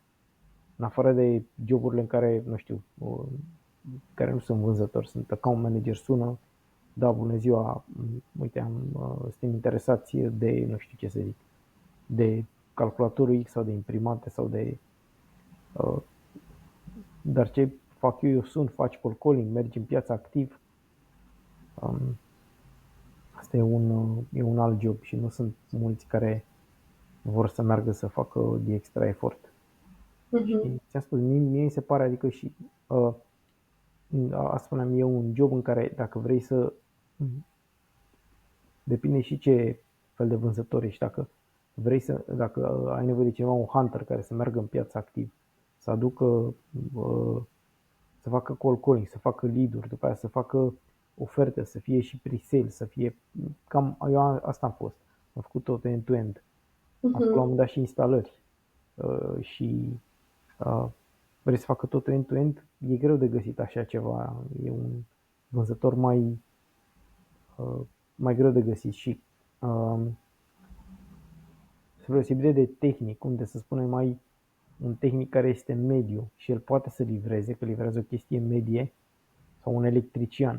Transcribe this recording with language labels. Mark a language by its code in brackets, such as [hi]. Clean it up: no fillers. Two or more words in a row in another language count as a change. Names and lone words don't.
[ro] În afară de joburile în care, nu știu, care nu sunt vânzători, sunt [en] account manager, [ro] sună, da, bună ziua, uite, suntem interesați de, nu știu ce să zic, de calculatorul X sau de imprimante sau de... Dar ce fac eu sun, faci [en] cold calling, [ro] mergi în piața activ, asta e un alt job și nu sunt mulți care vor să meargă să facă de extra efort. Și Mhm. ți-am spus, mie mi se pare, adică și asta spuneam, e un job în care dacă vrei să, depinde și ce fel de vânzător ești, dacă ai nevoie de ceva, un hunter care să meargă în piață activ, să aducă, să facă [en] call calling, [ro] să facă lead-uri, după aia să facă oferte, să fie și pre-sale, să fie, cam, eu asta am fost, am făcut tot end-to-end, am făcut la un Mhm. moment dat și instalări și vrei să facă totul end-to-end, e greu de găsit așa ceva, e un vânzător mai greu de găsit și spre deosebire de tehnic, unde să spunem mai un tehnic care este mediu și el poate să livreze, că livrează o chestie medie, sau un electrician.